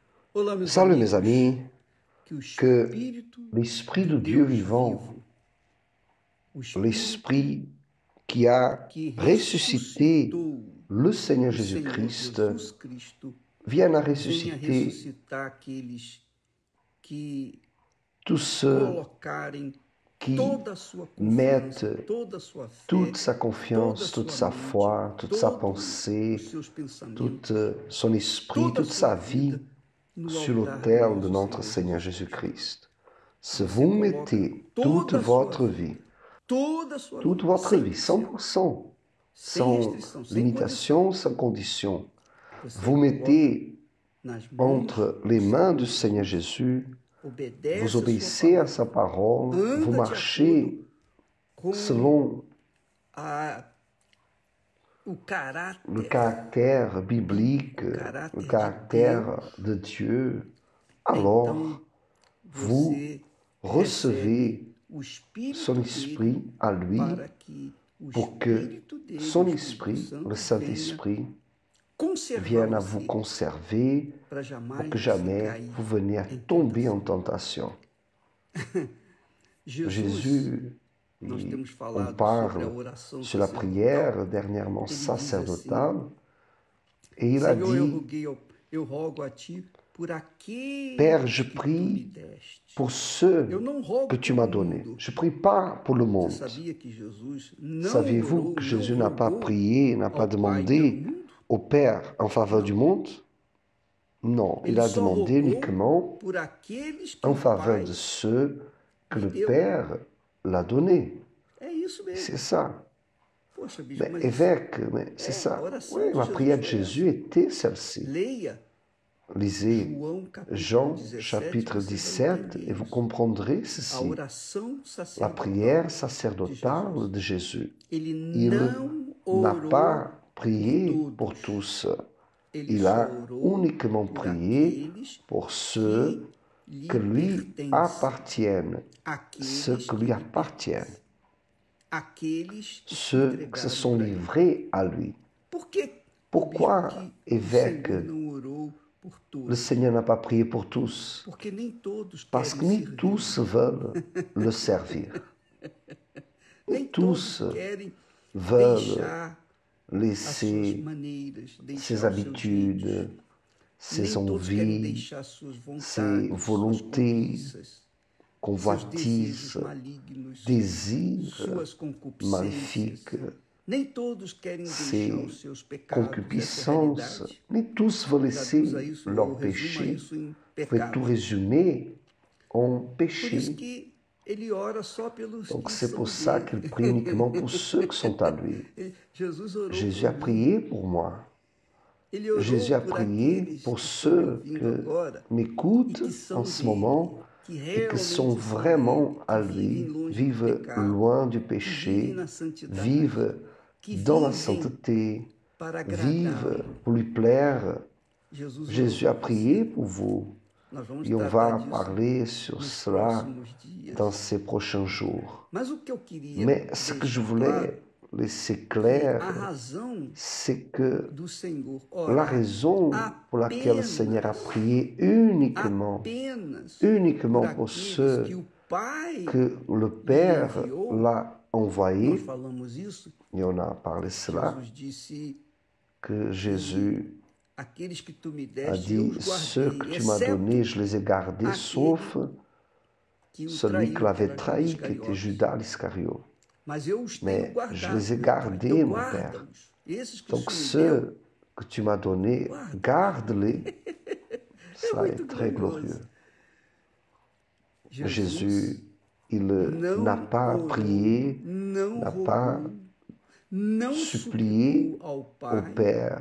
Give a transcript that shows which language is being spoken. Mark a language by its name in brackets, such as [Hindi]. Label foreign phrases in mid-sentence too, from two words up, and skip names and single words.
[Portuguese] Olá, meus [French] Salut mes [Portuguese] amigos, [French] amis, [Portuguese] que o [French] que [Portuguese] Espírito [French] l'Esprit [Portuguese] de [French] de Dieu [Portuguese] Deus [French] vivant, [Portuguese] vivo, o Espírito [French] l'Esprit qui a [Portuguese] que [French] ressuscité [Portuguese] ressuscitou [French] le Seigneur [Portuguese] o Senhor [French] Jésus-Christ, [Portuguese] Jesus Cristo, [French] vienne à [Portuguese] venha [French] ressusciter [Portuguese] ressuscitar aqueles que [French] tous ceux [Portuguese] colocarem [French] qui [Portuguese] toda a sua [French] mettent [Portuguese] confiança, toda a sua [French] toute [Portuguese] fé, [French] sa [Portuguese] toda a [French] confiance, toute [Portuguese] sua [French] sa [Portuguese] mente, [French] foi, toute sa [Portuguese] todos os [French] pensée, [Portuguese] seus [French] tout [Portuguese] pensamentos, [French] son esprit, [Portuguese] toda a [French] toute [Portuguese] sua [French] sa [Portuguese] vida [French] vie [Portuguese] no [French] sur [Portuguese] altar do [French] l'autel de [Portuguese] nosso [French] notre [Portuguese] Senhor [French] Seigneur [Portuguese] Jesus Cristo. [French] Jésus-Christ. [Portuguese] Se [French] Si [Portuguese] você [French] vous [Portuguese] coloca [French] mettez toute [Portuguese] toda a sua [French] votre [Portuguese] vida, [French] vie, [Portuguese] toda a sua vida, 100%, [French] 100%, [Portuguese] sem [French] sans [Portuguese] restrição, sem condição, [French] limitation, sans condition, [Portuguese] você [French] vous [Portuguese] coloca [French] mettez [Portuguese] nas mãos [French] entre [Portuguese] do [French] les mains [Portuguese] Senhor [French] du Seigneur [Portuguese] Jesus, [French] Jésus, vous [Portuguese] obedece a sua [French] obéissez à sa [Portuguese] palavra, [French] parole, vous [Portuguese] anda de acordo [French] marchez [Portuguese] com [French] selon [Portuguese] a, o [French] le [Portuguese] caráter [French] caractère [Portuguese] bíblico, [French] biblique, [Portuguese] o [French] le [Portuguese] caráter de [French] caractère [Portuguese] Deus, [French] de Dieu, [Portuguese] então [French] alors vous [Portuguese] você recebe [French] recevez [Portuguese] o Espírito [French] son [Portuguese] dele [French] esprit à lui [Portuguese] para que o [French] pour que [Portuguese] Espírito dele, o [French] son [Portuguese] Espírito [French] esprit, le [Portuguese] Santo, venha [French] Saint-Esprit, [Portuguese] conservar [French] vienne à vous [Portuguese] você [French] conserver [Portuguese] para [French] pour jamais [Portuguese] que você jamais cair [French] vous veniez à [Portuguese] em [French] tomber en [Portuguese] tentação. [French] tentation. [Portuguese] Jesus, [French] Jésus, [Portuguese] nós temos [French] on [Portuguese] falado sobre a [French] parle [Portuguese] oração [French] sur la [Portuguese] sacerdotal, [French] prière dernièrement [Portuguese] ele diz assim: [French] sacerdotale, et il a [Portuguese] Senhor, [French] dit, [Portuguese] eu rogo a ti por [French] Père, je [Portuguese] aqueles que tu me [French] prie [Portuguese] deste. [French] pour ceux [Portuguese] Eu não [French] que [Portuguese] rogo [French] tu [Portuguese] pelo [French] m'as donnés. [Portuguese] mundo. [French] Je ne prie pas pour le [Portuguese] Você [French] monde. [Portuguese] sabia que Jesus não [French] Saviez-vous [Portuguese] orou, [French] que [Portuguese] não [French] Jésus n'a pas [Portuguese] rogou [French] prié, n'a pas [Portuguese] ao Pai pelo [French] demandé [Portuguese] mundo? [French] au Père en faveur du [Portuguese] Não. [French] monde? Non, il [Portuguese] Ele [French] a [Portuguese] só [French] demandé [Portuguese] rogou [French] uniquement [Portuguese] por aqueles que [French] en [Portuguese] o [French] faveur de [Portuguese] Pai [French] ceux que [Portuguese] lhe [French] le [Portuguese] deu. [French] Père l'a donné. [Portuguese] É isso [French] C'est [Portuguese] mesmo. [French] ça. [Portuguese] Poxa, bispo, [French] Mais [Portuguese] mas isso [French] évêque, mais c'est [Portuguese] a [French] ça. Oui, [Portuguese] oração de [French] la [Portuguese] Jesus [French] prière de [Portuguese] foi [French] Jésus [Portuguese] essa. [French] était celle-ci. [Portuguese] Leia [French] Lisez [Portuguese] João capítulo [French] Jean [Portuguese] 17, [French] chapitre [Portuguese] você vai [French] 17 [Portuguese] entender [French] et vous [Portuguese] isso. [French] comprendrez [Portuguese] A [French] ceci. [Portuguese] oração [French] La [Portuguese] sacerdotal [French] prière [Portuguese] de [French] sacerdotale [Portuguese] Jesus. [French] de Jésus. [Portuguese] Ele [French] Il [Portuguese] não [French] n'a [Portuguese] orou [French] pas [Portuguese] por [French] prié pour [Portuguese] todos. [French] tous. [Portuguese] Ele [French] Il [Portuguese] só [French] a [Portuguese] orou [French] uniquement [Portuguese] por [French] prié [Portuguese] aqueles [French] pour [Portuguese] que [French] ceux que [Portuguese] lhe [French] lui [Portuguese] pertencem. [French] appartiennent. Ceux [Portuguese] Aqueles que [French] que lui [Portuguese] lhe [French] appartiennent. [Portuguese] pertencem. Aqueles que se [French] Ceux qui se [Portuguese] entregaram [French] sont [Portuguese] para ele. [French] livrés à lui. [Portuguese] Por que, [French] Pourquoi, [Portuguese] bispo, que o [French] évêque, [Portuguese] Senhor não orou por [French] le [Portuguese] todos? [French] Seigneur n'a pas prié pour tous? [Portuguese] Porque nem todos [French] Parce [Portuguese] querem [French] que ni [Portuguese] servir. [French] tous veulent le servir. [Portuguese] Nem [French] Ni tous [Portuguese] todos querem [French] veulent [Portuguese] deixar as suas [French] laisser [Portuguese] maneiras, [French] ses [Portuguese] deixar os seus [French] habitudes, [Portuguese] jeitos. [French] ses [Portuguese] Nem todos querem [French] envies, [Portuguese] deixar suas vontades, [French] ses [Portuguese] suas [French] volontés, [Portuguese] cobiças, seus desejos [French] convoitises, [Portuguese] malignos, [French] désirs [Portuguese] suas concupiscências. [French] maléfiques, [Portuguese] Nem todos querem deixar [French] ses [Portuguese] os seus pecados, essa é a [French] concupiscences. [Portuguese] realidade. [French] Ni tous veulent [Portuguese] Traduza [French] laisser [Portuguese] isso, ou [French] leur [Portuguese] resuma [French] péché. [Portuguese] isso em [French] Vous pouvez tout [Portuguese] pecado. [French] résumer en [Portuguese] Por isso [French] péché. [Portuguese] que ele ora só pelos [French] Donc [Portuguese] que [French] c'est [Portuguese] são [French] pour ça [Portuguese] dele. [French] qu'il prie uniquement pour ceux qui sont à lui. [Portuguese] Jesus orou [French] Jésus a [Portuguese] por mim. [French] prié pour moi. [Portuguese] Ele orou [French] Jésus a [Portuguese] por [French] prié [Portuguese] aqueles [French] pour [Portuguese] que estão me [French] ceux [Portuguese] ouvindo [French] que [Portuguese] agora e [French] m'écoutent [Portuguese] que são [French] en ce [Portuguese] dele, [French] moment [Portuguese] que [French] et qui sont [Portuguese] realmente são [French] vraiment [Portuguese] dele, [French] à [Portuguese] que vivem [French] lui, [Portuguese] longe do [French] vivent [Portuguese] pecado, [French] loin du [Portuguese] que vivem [French] péché, [Portuguese] na santidade, [French] vivent [Portuguese] que [French] dans la [Portuguese] vivem [French] sainteté, [Portuguese] para [French] vivent [Portuguese] agradá-lo. [French] pour lui plaire. [Portuguese] Jesus [French] Jésus [Portuguese] orou [French] a [Portuguese] por [French] prié [Portuguese] você. [French] pour vous. [Portuguese] Nós vamos [French] Et on [Portuguese] tratar [French] va [Portuguese] disso [French] parler sur [Portuguese] nos [French] cela [Portuguese] próximos dias. [French] dans ces prochains jours. [Portuguese] Mas o que eu queria [French] Mais ce que je [Portuguese] deixar [French] voulais [Portuguese] claro [French] laisser [Portuguese] que [French] clair, [Portuguese] a razão [French] c'est que [Portuguese] do Senhor [French] la [Portuguese] orar [French] raison pour laquelle le Seigneur a prié uniquement [Portuguese] por [French] pour [Portuguese] aqueles [French] ceux [Portuguese] que o Pai [French] que le [Portuguese] lhe [French] Père [Portuguese] enviou, [French] l'a [Portuguese] nós [French] envoyé, [Portuguese] falamos isso, [French] et on a parlé cela, [Portuguese] Jesus disse [French] que Jésus [Portuguese] aqueles que tu me [French] a [Portuguese] deste, eu [French] dit, [Portuguese] os [French] ceux que [Portuguese] guardei, [French] tu m'as donnés, [Portuguese] exceto [French] je les ai gardés, sauf [Portuguese] que o [French] celui qui [Portuguese] traiu, que [French] l'avait [Portuguese] era Judas [French] trahi, qui était [Portuguese] Iscariotes. [French] Judas l'Iscariote. [Portuguese] Mas eu os tenho [French] Mais je [Portuguese] guardado, [French] les ai [Portuguese] meu Pai. [French] gardés, [Portuguese] Então [French] mon Père. [Portuguese] guarda-os. Esses que o [French] Donc [Portuguese] Senhor me deu, [French] ceux que tu m'as donnés, [Portuguese] Guarde. [French] garde-les. [Portuguese] é [French] Cela [Portuguese] muito [French] est très glorieux. [Portuguese] glorioso. [French] Jésus, il [Portuguese] não [French] n'a pas [Portuguese] orou, [French] prié, [Portuguese] não [French] n'a [Portuguese] rogou, [French] pas [Portuguese] não [French] supplié [Portuguese] suplicou ao [French] au [Portuguese] Pai [French] Père